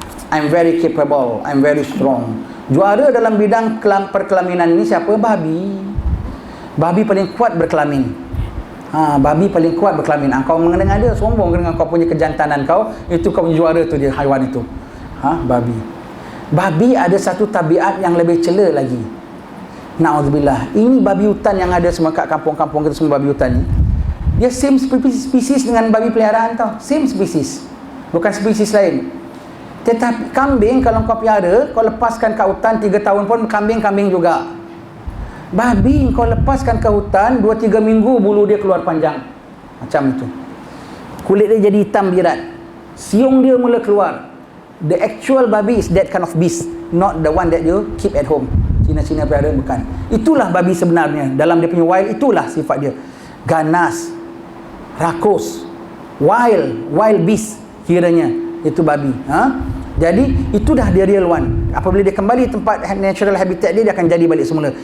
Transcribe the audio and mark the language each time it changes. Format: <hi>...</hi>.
<en>I'm very capable, I'm very strong.</en> <ms>Juara dalam bidang perkelaminan ini siapa? Babi. Babi paling kuat berkelamin. Babi paling kuat berkelamin. Kau mendengar dia sombong dengan kau punya kejantanan kau, itu kau punya juara tu dia, haiwan itu. Babi. Babi ada satu tabiat yang lebih cela lagi. Na'udzubillah. Ini babi hutan yang ada semua kat kampung-kampung kita, semua babi hutan ni. Dia same spesies dengan babi peliharaan tau. Same spesies. Bukan spesies lain. Tetapi kambing kalau kau pelihara, kau lepaskan kat hutan 3 tahun pun kambing-kambing juga. Babi kau lepaskan ke hutan 2-3 minggu bulu dia keluar panjang. Macam itu. Kulit dia jadi hitam birat. Siung dia mula keluar.</ms> <en>The actual babi is that kind of beast, not the one that you keep at home.</en> <ms>Cina-Cina pelihara bukan. Itulah babi sebenarnya. Dalam dia punya wild, itulah sifat dia. Ganas, rakus, wild beast kiranya. Itu babi. Jadi itu dah dia real one. Apabila dia kembali tempat natural habitat dia akan jadi balik semula.</ms>